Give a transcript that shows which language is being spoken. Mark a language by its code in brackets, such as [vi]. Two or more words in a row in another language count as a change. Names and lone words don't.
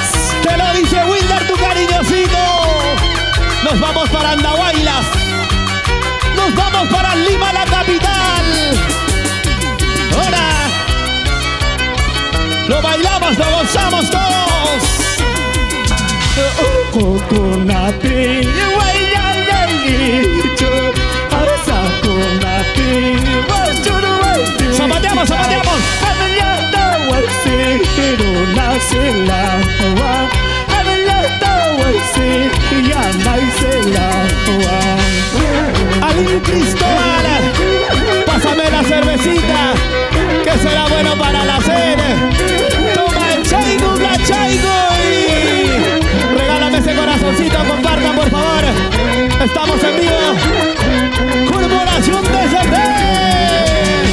[es] te lo dice Wilder, tu cariñosito. Nos vamos para Andahuaylas, nos vamos para Lima, la capital. Ahora lo bailamos, lo gozamos todos. Coconati, zapateamos, zapateamos. Alín Cristóbal, pásame la cervecita, que será bueno para la cena. Toma el chaigo, la chaigo y regálame ese corazoncito, compartan por favor. Estamos en vivo. Corporación TCT.